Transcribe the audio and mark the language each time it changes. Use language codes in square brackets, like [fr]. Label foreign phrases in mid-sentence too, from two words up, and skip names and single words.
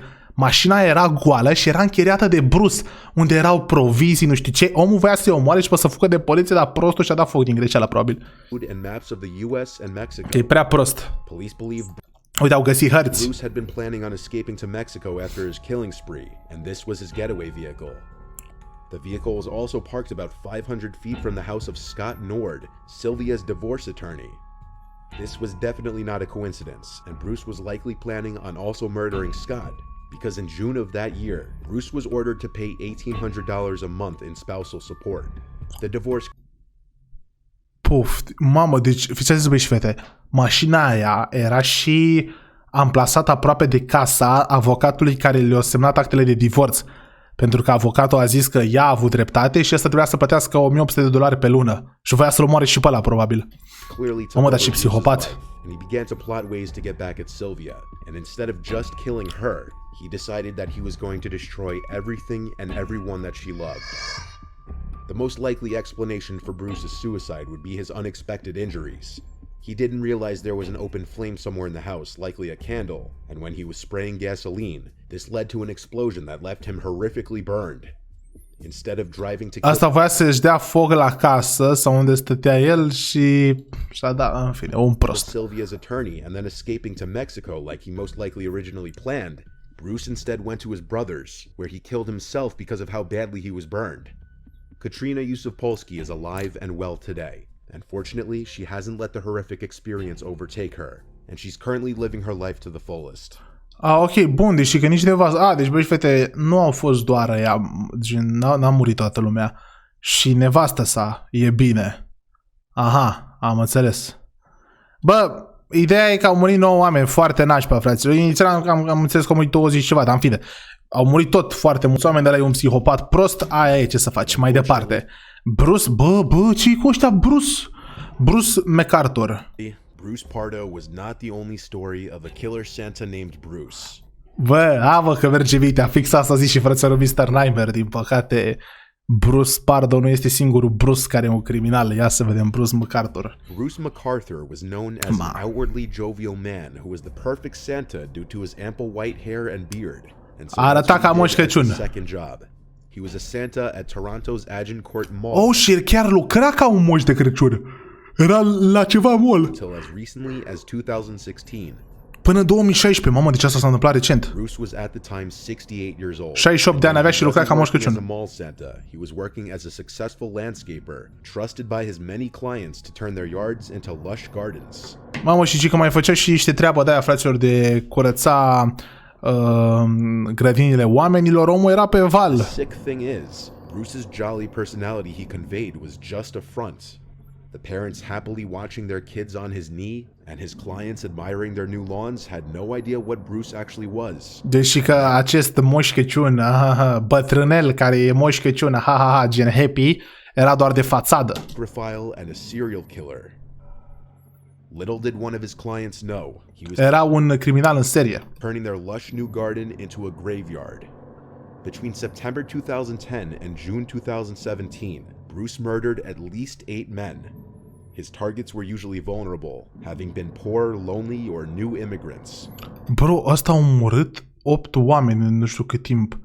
[ro] Mașina era goală și era închiriată de Bruce, unde erau provizii, nu știu ce. Omul voia să-i omoare și să fugă de poliție, dar prostul și-a dat foc din greșeală, probabil. Că e prea prost. Uite, au găsit hărți. [en] Bruce had been planning on escaping to Mexico after his killing spree, and this was his getaway vehicle. The vehicle was also parked about 500 feet from the house of Scott Nord, Sylvia's divorce attorney. This was definitely not a coincidence, and Bruce was likely planning on also murdering Scott, because in June of that year, Bruce was ordered to pay $1,800 a month in spousal support. The divorce... [ro] Puf, mamă, deci, fiți atenți, băi și fete, mașina aia era și amplasată aproape de casa avocatului care le-a semnat actele de divorț. Pentru că avocatul a zis că ea a avut dreptate și ăsta trebuia să plătească $1.800 pe lună. Și voia să-l omoare și pe ăla, probabil. Mamă, dar și psihopat. [en] And he began to plot ways to get back at Sylvia, and instead of just killing her, he decided that he was going to destroy everything and everyone that she loved. The most likely explanation for Bruce's suicide would be his unexpected injuries. He didn't realize there was an open flame somewhere in the house, likely a candle, and when he was spraying gasoline, this led to an explosion that left him horrifically burned. Instead of driving to [ro] Asta voia să-și dea foc la casă sau unde stătea el și-a dat, în fine, un prost. [en] Sylvia's attorney and then escaping to Mexico like he most likely originally planned, Bruce instead went to his brother's, where he killed himself because of how badly he was burned. Katrina Yusufpolsky is alive and well today, and fortunately she hasn't let the horrific experience overtake her, and she's currently living her life to the fullest. [ro] Ok, bun, deci că nici nevastă... deci băi, fete, nu au fost doar ea, n-a murit toată lumea. Și nevastă sa e bine. Aha, am înțeles. Bă, ideea e că au murit 9 oameni foarte nașpa, fraților. Inițial am înțeles că au murit 20 ceva, dar în fine. Au murit tot foarte mulți oameni, dar e un psihopat prost, aia e ce să faci. Mai departe. Bruce, ce-i cu ăștia Bruce MacArthur. [en] Bruce Pardo was not the only story of a killer Santa named Bruce. [ro] Bă, că merge vitea, fix asta zici și frățărul Mr. Nightmare, din păcate Bruce Pardo nu este singurul Bruce care e un criminal, ia să vedem Bruce MacArthur. [en] Bruce MacArthur was known as an outwardly jovial man who was the perfect Santa due to his ample white hair and beard. And so [ro] arăta ca Moș Crăciun. [en] Second job. He was a Santa at Toronto's Agincourt Mall. [ro] Oh, și chiar lucra ca un Moș de Crăciun. Era la ceva mall. [en] Until as recently as 2016. [ro] Până 2016, mamă, deci asta s-a întâmplat recent. [en] Bruce was at the time 68 years old. [ro] 68 de ani avea și lucra ca Moș Crăciun. [en] As a mall Santa, he was working as a successful landscaper, trusted by his many clients to turn their yards into lush gardens. [ro] Mamă, și că mai făcea și niște treaba de aia, fraților, de curăța grădinile oamenilor. Omul era pe val. [en] The sick thing is, Bruce's jolly personality he conveyed was just a front. The parents happily watching their kids on his knee and his clients admiring their new lawns had no idea what Bruce actually was. [ro] Deci că acest Moș Crăciun, bătrânel care e Moș Crăciun, gen happy, era doar de fațadă. [en] Necrophile and a serial killer. Little did one of his clients know he was [ro] era un criminal în serie. [en] Turning their lush new garden into a graveyard. Between September 2010 and June 2017, Bruce murdered at least 8 men. His targets were usually vulnerable, having been poor, lonely, or new immigrants. [ro] Bro, ăsta a omorât 8 oameni în nu știu cât timp.